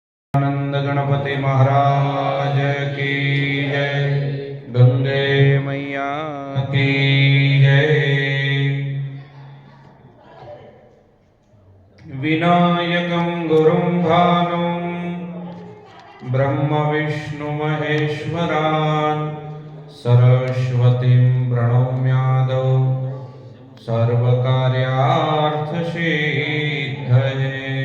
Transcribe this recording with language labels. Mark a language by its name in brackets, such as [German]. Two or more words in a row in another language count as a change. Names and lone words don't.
[Hindi] आनंद गणपति महाराज की जय। गंगे मैया की जय। [Sanskrit] विनायकं गुरुं भानुं ब्रह्म विष्णु महेश्वरान् सरस्वतीं प्रणम्यादौ सर्वकार्यार्थसिद्धये।